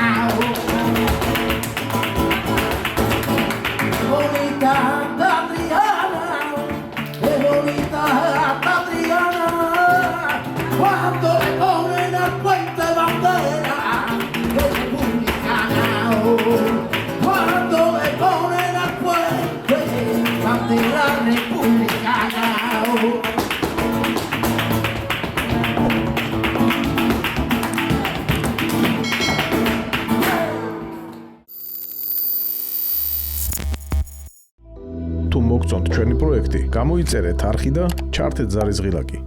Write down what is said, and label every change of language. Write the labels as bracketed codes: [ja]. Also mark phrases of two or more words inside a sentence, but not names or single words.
[es] Bonita Adriana, qué bonita Adriana, cuando le ponen al puente bandera, que republicana, cuando le ponen al puente bandera republicana. [ka] თუ მოგწონთ ჩვენი პროექტი, გამოიწერეთ არხი და ჩართეთ ზარისღილაკი.